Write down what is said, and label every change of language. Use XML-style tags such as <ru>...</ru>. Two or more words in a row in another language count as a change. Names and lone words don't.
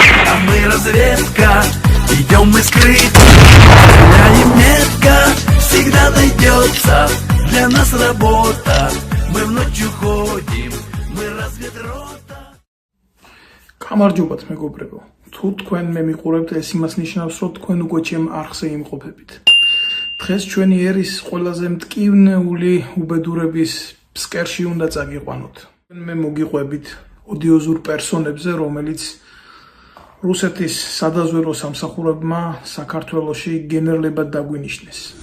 <ru>А мы разведка, идем мы скрытно, стреляем метко, всегда найдется для нас работа. Мы в ночь уходим, мы разведрота.</ru> <ka>გამარჯობათ მეგობრებო. თუ თქვენ მე მიყურებთ, ეს იმას ნიშნავს, რომ თქვენ უკვე ჩემ არხზე იმყოფებით. დღეს ჩვენი ერის ყველაზე მტკივნეული უბედურების ფსკერში უნდა წაგიყვანოთ. მე მოგიყვებით ოდიოზურ პერსონებზე, რომელიც რუსეთის სადაზვერვო სამსახურებმა საქართველოში გენერლებად დაგვინიშნეს.</ka>